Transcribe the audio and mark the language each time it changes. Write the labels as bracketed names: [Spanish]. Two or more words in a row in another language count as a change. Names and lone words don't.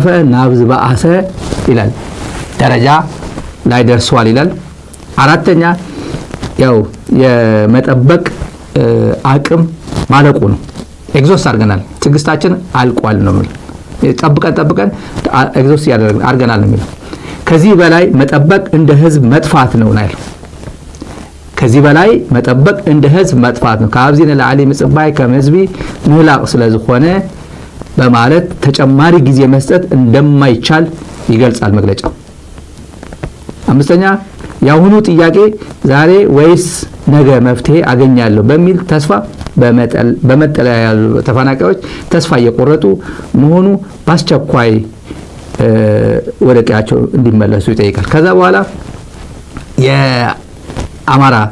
[Tigrinya] ናብ ዝባአሰ [Amharic] ይላል ደረጃ ላይ ደርሷል ይላል። አራተኛ ያው የመጠበቅ አቅም ማለቁ ነው። ኤግዞስት አድርገናል፣ ትግስታችን አልቋል ነው የሚለው። ጠብቀን ኤግዞስት አድርገናል ነው የሚለው። ከዚህ በላይ መጠበቅ እንደ ህዝብ መጥፋት ነው ያለው። ከዚህ በላይ መጠበቅ እንደ ህዝብ መጥፋት ነው። [Tigrinya] ካብዚነ ለዓሊ ምጽባይ ከመዝቢ ምህላቅ ስለዝኾነ [Amharic] በማለት ተጨማሪ ጊዜ መስጠት እንደማይቻል ይገልጻል መግለጫው። አምስተኛ የአሁኑ ጥያቄ ዛሬ ወይስ ነገ መፍትሄ አገኛለሁ በሚል ተስፋ በመጠለያ ያሉ ተፈናቃዮች ተስፋ እየቆረጡ መሆኑ በአስቸኳይ ወደ ቀያቸው እንዲመለሱ ይጠይቃል። ከዛ በኋላ የአማራ